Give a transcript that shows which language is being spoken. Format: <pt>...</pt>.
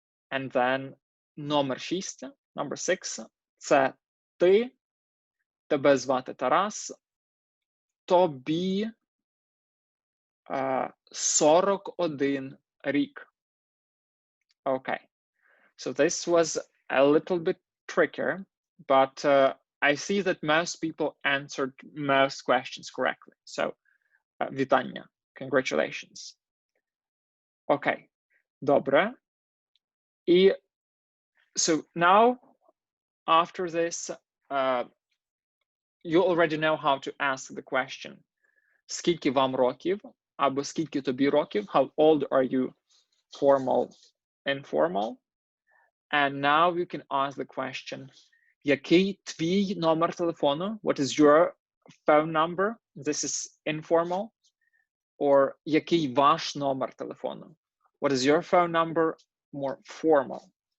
<en>And then</en> <uk>номер 6,</uk> <en>number 6,</en> <uk>це ти, тебе звати Тарас, тобі 41 рік.</uk> <en>Okay. So this was a little bit trickier, but I see that most people answered most questions correctly. So,</en> <uk>вітання.</uk> <en>Congratulations. Okay.</en> <uk>Добре.</uk> <en>So now, after this, you already know how to ask the question.</en> <uk>Скільки вам років? Або скільки тобі років?</uk> <en>How old are you? Formal, informal. And now you can ask the question,</en> <uk>який твій номер телефону?</uk> <en>What is your phone number? This is informal. Or</en> <uk>який ваш номер телефону?</uk> <en>What is your phone number? More formal.</en>